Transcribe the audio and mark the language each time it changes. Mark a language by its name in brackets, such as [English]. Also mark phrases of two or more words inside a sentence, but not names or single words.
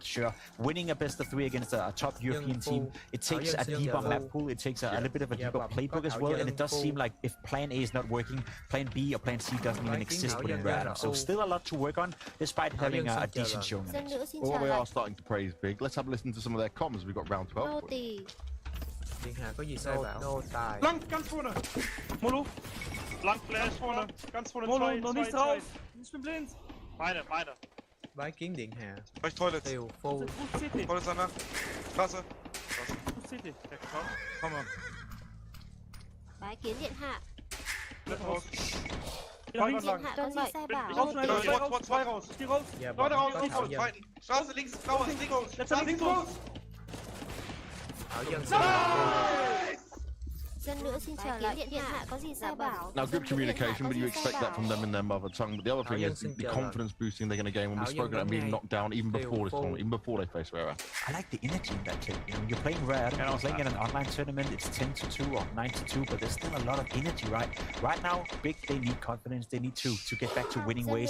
[English] Sure, winning a best-of-3 against a top European team, it takes a deeper map pool, it takes a little bit of a deeper playbook as well, and it does seem like if Plan A is not working, Plan B or Plan C doesn't even exist within Rare Atom. So still a lot to work on, despite having a decent showing. Well, we are starting to praise Big. Let's have a listen to some of their comms. We've got round 12. [German] Ganz vorne. Molo. Lang Flash vorne. Ganz vorne. Molo, noch nicht drauf. Ich bin blind. Meine. Euch Toilet. Toilet danach. Straße. City. Komm mal. [Vietnamese] Bái kiến điện hạ. [German] Bleib raus. [Vietnamese] Điện hạ có gì sai bảo? [German] Zwei raus. Leute raus. Weiten. Straße links. Blauer. Links raus. [Vietnamese] Dân nữa xin trở lại điện hạ có gì sai bảo? [English] Now, good communication, but you expect that from them in their mother tongue. But the other thing is the confidence boosting they're going to gain when we spoke about being knocked down even before this tournament, even before they face Rare Atom. I like the energy in that kid. You know, you're playing Rare Atom, and I was playing in an online tournament. It's 10-2 or 9-2, but there's still a lot of energy, right? Right now, Big, they need confidence. They need to get back to winning ways.